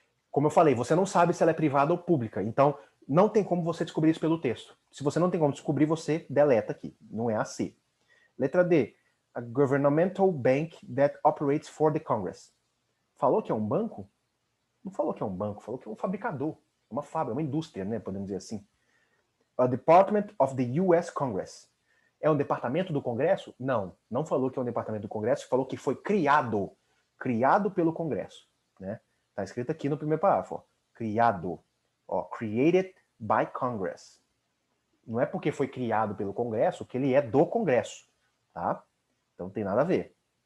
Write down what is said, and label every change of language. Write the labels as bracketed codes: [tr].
[pt] Como eu falei, você não sabe se ela é privada ou pública, então não tem como você descobrir isso pelo texto. Se você não tem como descobrir, você deleta aqui, não é a C. Letra D. [en] A governmental bank that operates for the Congress. [pt] Falou que é um banco? Não falou que é um banco, falou que é um fabricador, uma fábrica, uma indústria, né, podemos dizer assim. [en] A Department of the US Congress. [pt] É um departamento do Congresso? Não, não falou que é um departamento do Congresso, falou que foi criado pelo Congresso, né? Tá escrito aqui no primeiro parágrafo, ó, criado, ó, [en] created by Congress. [pt] Não é porque foi criado pelo Congresso que ele é do Congresso, tá? Então não tem nada a ver.